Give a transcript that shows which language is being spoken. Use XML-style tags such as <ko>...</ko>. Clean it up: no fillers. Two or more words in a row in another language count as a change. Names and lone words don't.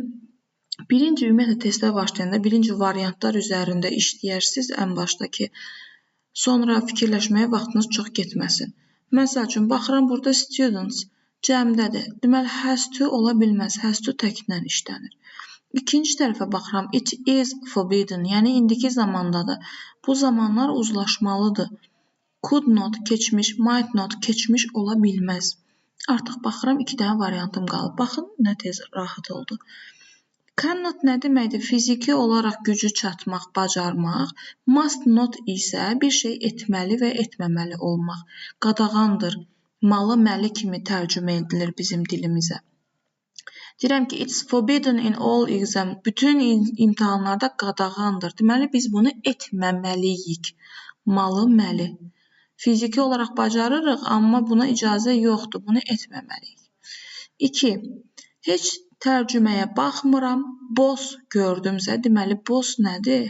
<az>Birinci ümumiyyətlə testə başlayanda birinci variantlar üzərində işləyərsiniz ən başdakı. Sonra fikirləşməyə vaxtınız çox getməsin. Məsəl üçün, baxıram burada students cəmdədir. Deməli,</az> <en>has to</en> <az>ola bilməz.</az> <en>Has to</en> <az>təklə işlənir. İkinci tərəfə baxıram.</az> <en>It is forbidden.</en> <az>Yəni, indiki zamandadır. Bu zamanlar uzlaşmalıdır.</az> <en>Could not</en> <az>keçmiş,</az> <en>might not</en> <az>keçmiş ola bilməz. Artıq baxıram, 2 dənə variantım qalıb. Baxın, nə tez rahat oldu. Cannot nə deməkdir? Fiziki olaraq gücü çatmaq, bacarmaq.</az> <en>Must not</en> <az>isə bir şey etməli və etməməli olmaq. Qadağandır. Malı, məli kimi tərcümə edilir bizim dilimizə. Deyirəm ki,</az> <en>it's forbidden in all exam.</en> <az>Bütün imtahanlarda qadağandır. Deməli, biz bunu etməməliyik. Malı, məli. Fiziki olaraq bacarırıq, amma buna icazə yoxdur. Bunu etməməliyik. 2. Heç tərcüməyə baxmıram. Boss gördümsə, deməli, boss nədir?</az>